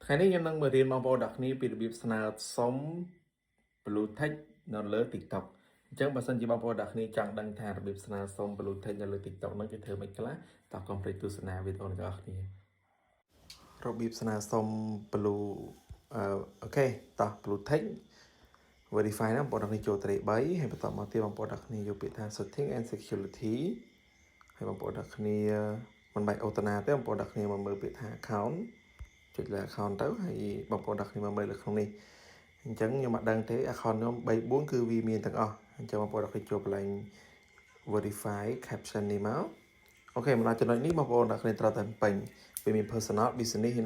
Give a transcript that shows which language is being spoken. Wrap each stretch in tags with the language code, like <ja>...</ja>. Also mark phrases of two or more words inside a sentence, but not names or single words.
<km>ថ្ងៃនេះខ្ញុំនឹងមករៀនបងប្អូនអ្នកគ្នាពីរបៀបស្នើសុំ Blue Tick នៅលើ TikTok អញ្ចឹងបើសិនជាបងប្អូនអ្នកគ្នាចង់ដឹងថារបៀបស្នើសុំ Blue Tick នៅលើ TikTok ហ្នឹងគេធ្វើមិនខ្លះតោះកុំភ្លេចទស្សនាវីដេអូនេះរបស់គ្នារបៀបស្នើសុំ Blue អូខេតោះ Blue Tick verify ណាបងប្អូនអ្នកគ្នាចូលត្រី3 ហើយបន្តមកទៀតបងប្អូនអ្នកគ្នាយកពាក្យថា</km> <en>setting and security</en> <km>ហើយបងប្អូនអ្នកគ្នាមិនបាច់អូតណាទេបងប្អូនអ្នកគ្នាមកមើលពាក្យថា account ចុចលើ account ទៅហើយបងប្អូនអ្នកគ្នាមកមើលលើក្នុងនេះអញ្ចឹងខ្ញុំអត់ដឹងទេ account ខ្ញុំ3 4គឺវាមានទាំងអស់អញ្ចឹងបងប្អូនអ្នកគ្នាចូលកន្លែង</km> <en>verify caption</en> <km>នេះមកអូខេមកដល់ចំណុចនេះបងប្អូនអ្នកគ្នាត្រូវតែពេញវាមាន</km> <en>personal business</en> <km>និង</km>